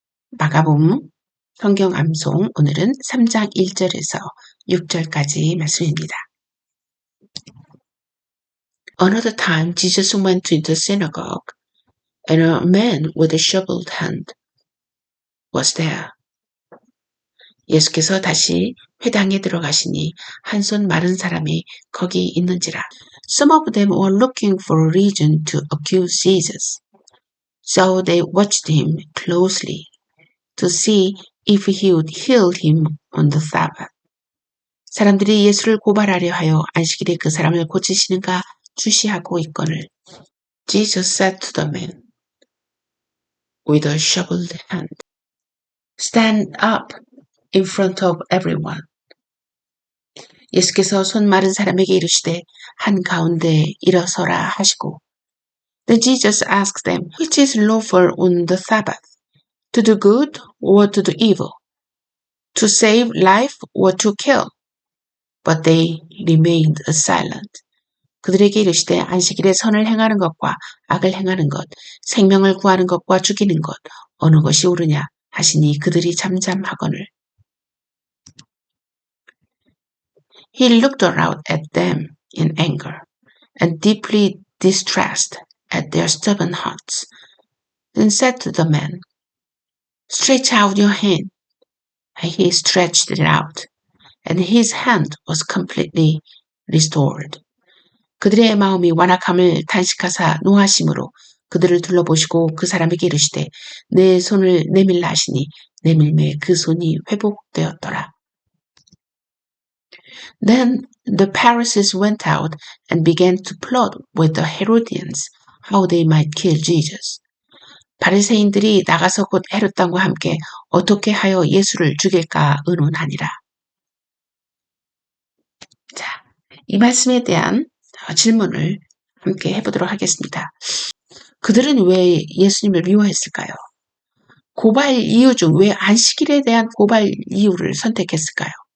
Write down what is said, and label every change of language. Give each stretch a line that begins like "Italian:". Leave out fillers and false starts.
Korean: 마가복음 성경 암송 오늘은 3장 1절에서 6절까지 말씀입니다.
English: Another time Jesus went to the synagogue and a man with a shriveled hand was there.
Korean: 예수께서 다시 회당에 들어가시니 한 손 마른 사람이 거기 있는지라.
English: Some of them were looking for a reason to accuse Jesus. So they watched him closely to see if he would heal him on the Sabbath.
Korean: 사람들이 예수를 고발하려 하여 안식일에 그 사람을 고치시는가 주시하고 있거늘.
English: Jesus said to the man with a shriveled hand, Stand up in front of everyone.
Korean: 예수께서 손 마른 사람에게 이르시되 한가운데 일어서라 하시고.
English: Then Jesus asked them, Which is lawful on the Sabbath? To do good or to do evil? To save life or to kill? But they remained silent.
Korean: 그들에게 이르시되 안식일에 선을 행하는 것과 악을 행하는 것, 생명을 구하는 것과 죽이는 것, 어느 것이 옳으냐 하시니 그들이 잠잠하거늘.
English: He looked around at them in anger and deeply distressed at their stubborn hearts, then said to the man, Stretch out your hand. And he stretched it out, and his hand was completely restored.
Korean: 그들의 마음이 완악함을 탄식하사 노하심으로 그들을 둘러보시고 그 사람에게 이르시되 내 손을 내밀라 하시니 내밀매 그 손이 회복되었더라.
English: Then the Pharisees went out and began to plot with the Herodians how they might kill Jesus.
Korean: 바리새인들이 나가서 곧 헤롯 왕과 함께 어떻게 하여 예수를 죽일까 의논하니라. 자, 이 말씀에 대한 질문을 함께 해보도록 하겠습니다. 그들은 왜 예수님을 미워했을까요? 고발 이유 중 왜 안식일에 대한 고발 이유를 선택했을까요?